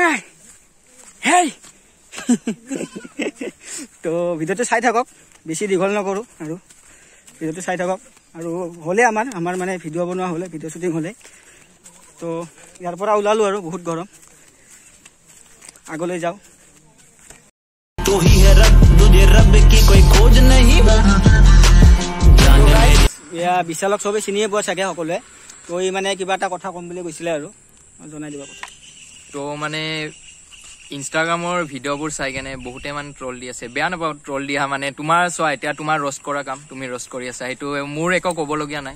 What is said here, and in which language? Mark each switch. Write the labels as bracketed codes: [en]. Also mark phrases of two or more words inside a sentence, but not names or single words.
[as] হেই তো ভিডিঅ'টো চাই থাকক, বেছি দীঘল নকৰোঁ, আৰু ভিডিঅ'টো চাই থাকক। আৰু হ'লে আমাৰ মানে ভিডিঅ' বনোৱা হ'লে, [en] video shooting [as] হ'লে, তো ইয়াৰ পৰা ওলালোঁ আৰু বহুত গৰম, আগলৈ যাওঁ। [hi] तू ही है रब, तुझे रब की कोई खोज नहीं। [as] এয়া বিশালক চবেই চিনিয়ে পোৱা চাগে সকলোৱে। তো ই মানে কিবা এটা কথা ক'ম বুলি কৈছিলে আৰু জনাই দিব কথা। তো মানে ইনষ্টাগ্ৰামৰ ভিডিঅ'বোৰ চাই কেনে বহুতে মানে ট্ৰল দি আছে। বেয়া নাপাওঁ ট্ৰল দিয়া, মানে তোমাৰ চোৱা এতিয়া তোমাৰ ৰ'ষ্ট কৰা কাম, তুমি ৰ'ষ্ট কৰি আছা, সেইটো মোৰ একো ক'বলগীয়া নাই।